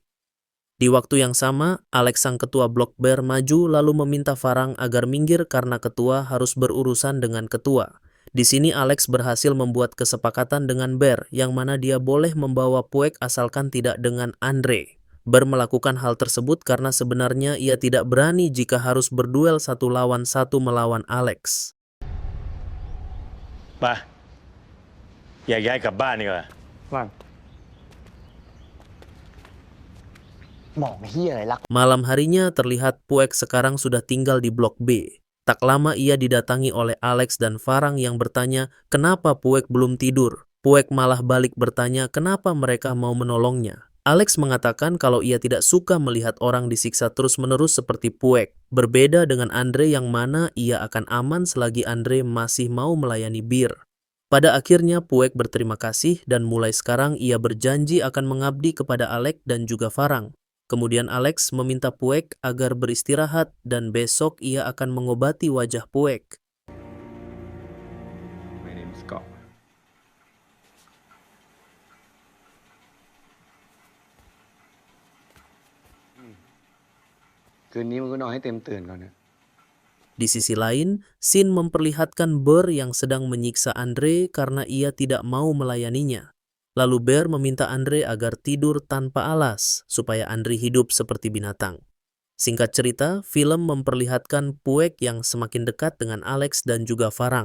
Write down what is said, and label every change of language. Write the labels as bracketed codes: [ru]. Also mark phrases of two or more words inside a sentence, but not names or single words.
[id] Di waktu yang sama, Alex sang ketua Blok Bear maju lalu meminta Farang agar minggir karena ketua harus berurusan dengan ketua. Di sini Alex berhasil membuat kesepakatan dengan Bear yang mana dia boleh membawa Puek asalkan tidak dengan Andre. Bear melakukan hal tersebut karena sebenarnya ia tidak berani jika harus berduel 1 lawan 1 melawan Alex. [th] ไปอยากย้ายกลับบ้านดีกว่า ว่าง มองเหี้ยอะไรลัก [id] Malam harinya terlihat Puek sekarang sudah tinggal di Blok B. Tak lama ia didatangi oleh Alex dan Farang yang bertanya kenapa Puek belum tidur. Puek malah balik bertanya kenapa mereka mau menolongnya. Alex mengatakan kalau ia tidak suka melihat orang disiksa terus-menerus seperti Puek. Berbeda dengan Andre yang mana ia akan aman selagi Andre masih mau melayani Bir. Pada akhirnya Puek berterima kasih dan mulai sekarang ia berjanji akan mengabdi kepada Alex dan juga Farang. Kemudian Alex meminta Puek agar beristirahat dan besok ia akan mengobati wajah Puek. [en] My name is Scott. [th] คืนนี้มึงก็นอนให้เต็มตื่นก่อนนะ [id] Di sisi lain, Shin memperlihatkan Bear yang sedang menyiksa Andre karena ia tidak mau melayaninya. Lalu Bear meminta Andre agar tidur tanpa alas, supaya Andre hidup seperti binatang. Singkat cerita, film memperlihatkan Puek yang semakin dekat dengan Alex dan juga Farang.